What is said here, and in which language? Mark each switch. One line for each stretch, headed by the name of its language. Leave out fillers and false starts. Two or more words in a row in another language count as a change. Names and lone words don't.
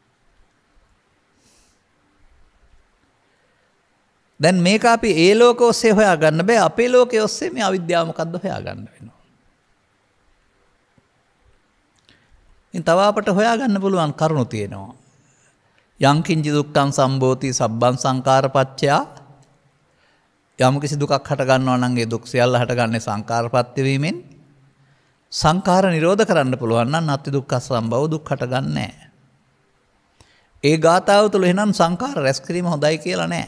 Sinhala: දැන් මේක අපි ඒ ලෝක ඔස්සේ හොයාගන්න බෑ. අපේ ලෝකයේ ඔස්සේ මේ අවිද්‍යාව මොකද්ද හොයාගන්න වෙනවා. ඉතින් තව අපට හොයාගන්න පුළුවන් කරුණු තියෙනවා.
Pali: යං කිංචි දුක්ඛං සම්භෝති සබ්බං සංඛාරපච්චය
Sinhala: යම් කිසි දුකක් හට ගන්නවා නම් ඒ දුක් සියල්ල හටගන්නේ සංඛාරපත්‍ය වීමෙන් සංඛාර නිරෝධ කරන්න පුළුවන් නම් නැති දුක්ඛ සම්භව දුක් හටගන්නේ නැහැ. ඒ ගාථාව තුළ එහෙනම් සංඛාර රැස් කිරීම හොඳයි කියලා නැහැ.